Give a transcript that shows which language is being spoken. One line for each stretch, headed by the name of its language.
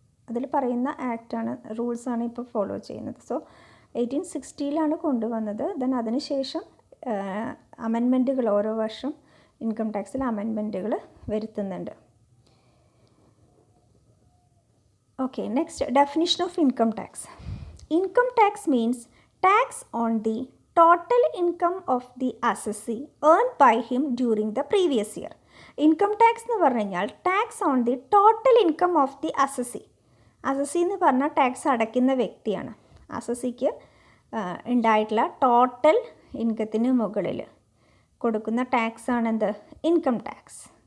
Malayalam: അതിൽ പറയുന്ന ആക്റ്റാണ്, റൂൾസാണ് ഇപ്പോൾ ഫോളോ ചെയ്യുന്നത്. സോ 1860 കൊണ്ടുവന്നത്. ദെൻ അതിനുശേഷം അമെൻമെൻറ്റുകൾ ഓരോ വർഷം ഇൻകം ടാക്സിൽ അമെൻമെൻറ്റുകൾ വരുത്തുന്നുണ്ട്.
English: Okay, next definition of income tax. Income tax means tax on the total income of the assessee earned by him during the previous year.
Malayalam: Income tax എന്ന് പറഞ്ഞു കഴിഞ്ഞാൽ
English: Tax on the total income of the assessee.
Malayalam: Assessee എന്ന് പറഞ്ഞാൽ tax അടയ്ക്കുന്ന വ്യക്തിയാണ്. അസസിക്ക് ഉണ്ടായിട്ടുള്ള total ഇൻകത്തിന് മുകളിൽ കൊടുക്കുന്ന ടാക്സ് ആണെന്ത് ഇൻകം ടാക്സ്.